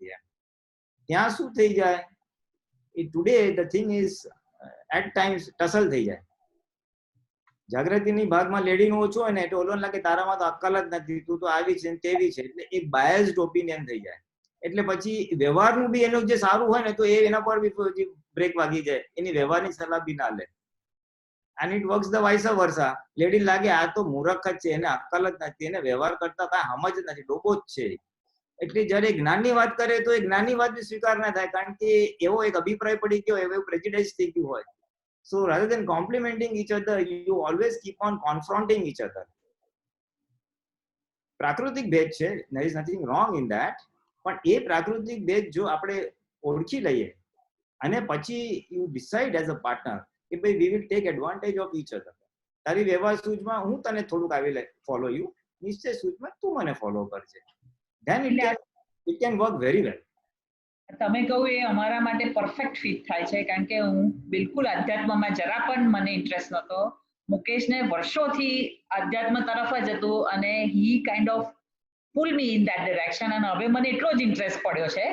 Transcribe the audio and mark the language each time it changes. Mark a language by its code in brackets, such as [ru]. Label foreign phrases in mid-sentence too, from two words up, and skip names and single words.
[gu] ત્યાં શું થઈ જાય, [en] today the thing is at times tussle [gu] થઈ જાય. જાગૃતિની ભાગમાં લેડીનું ઓછું હોય ને એટલે ઓલોને લાગે તારામાં તો અક્કલ જ નથી, તું તો આવી છે ને તેવી છે, એટલે એક [en] biased opinion [gu] થઈ જાય. એટલે પછી વ્યવહારનું બી એનું જે સારું હોય ને તો એ એના પર બી બ્રેક વાગી જાય, એની વ્યવહારની સલાહ બી ના લે. [en] and it works the vice versa. [gu] લેડી લાગે આ તો મૂર્ખ જ છે, એને અક્કલ જ નથી, એને વ્યવહાર કરતા કાંઈ સમજ જ નથી, ડોબો જ છે. એટલે જયારે જ્ઞાનની વાત કરે તો એ જ્ઞાનની વાત બી સ્વીકાર ના થાય, કારણ કે એવો એક અભિપ્રાય પડી ગયો, એવો પ્રેજિડેન્સ થઈ ગયું હોય. [en] So rather than complimenting each other, you always keep on confronting each other. [gu] પ્રાકૃતિક ભેદ છે, [en] there is nothing wrong in that, [gu] પણ એ પ્રાકૃતિક ભેદ જો આપણે ઓળખી લઈએ અને પછી [en] you decide as a partner [gu] કે ભાઈ [en] we will take advantage of each other. [gu] તારી વ્યવહાર સૂઝમાં હું તને થોડુંક આવી [en] follow you, [gu] નિશ્ચય સૂઝમાં તું મને follow કરજે. [en] Then it can work very well. [gu] તમે કહું એ અમારા માટે [en] perfect fit [gu] થાય છે, કારણ કે હું બિલકુલ અધ્યાત્મમાં જરા પણ મને ઇન્ટરેસ્ટ નહોતો. મુકેશને વર્ષોથી અધ્યાત્મ તરફ જ હતું અને [en] he kind of pull me in that direction, [gu] અને હવે મને એટલો જ ઇન્ટરેસ્ટ પડ્યો છે.